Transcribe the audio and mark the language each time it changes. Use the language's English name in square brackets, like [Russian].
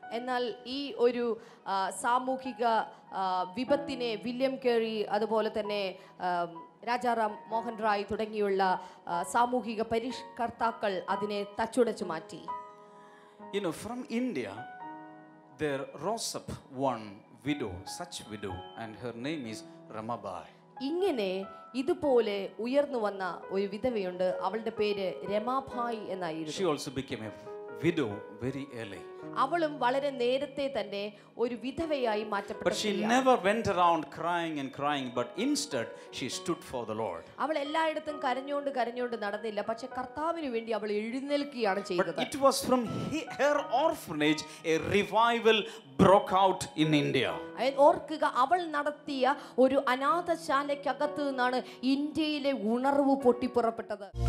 [Malayalam] എന്നാൽ ഈ ഒരു സാമൂഹിക വിപത്തിനെ വില്യം കേറി, അതുപോലെ തന്നെ രാജാറാം മോഹൻ റായ് തുടങ്ങിയുള്ള സാമൂഹിക പരിഷ്കർത്താക്കൾ അതിനെ തച്ചുടച്ചു മാറ്റി. [English] You know, from India there rose up one widow, such widow, and her name is Ramabai. [Malayalam] ഇങ്ങനെ ഇതുപോലെ ഉയർന്നു വന്ന ഒരു വിധവയുണ്ട്, അവളുടെ പേര് രമാഭായ് എന്നായിരുന്നു. [English] She also became a widow very early. [Malayalam] അവളും വളരെ നേരത്തെ തന്നെ ഒരു വിധവയായി മാറ്റപ്പെട്ടു. [English] But she never went around crying and crying, but instead she stood for the Lord. [Malayalam] അവൾ എല്ലായിടത്തും കരഞ്ഞുകൊണ്ട് നടന്നില്ല, പക്ഷെ കർത്താവിന് വേണ്ടി അവൾ എഴുന്നേൽക്കുകയാണ് ചെയ്തത്. [English] But it was from her orphanage a revival broke out in India. [Malayalam] ഓർക്കുക, അവൾ നടത്തിയ ഒരു അനാഥശാലയ്ക്കകത്ത് നിന്നാണ് ഇന്ത്യയിലെ ഉണർവ് പൊട്ടിപ്പുറപ്പെട്ടത്.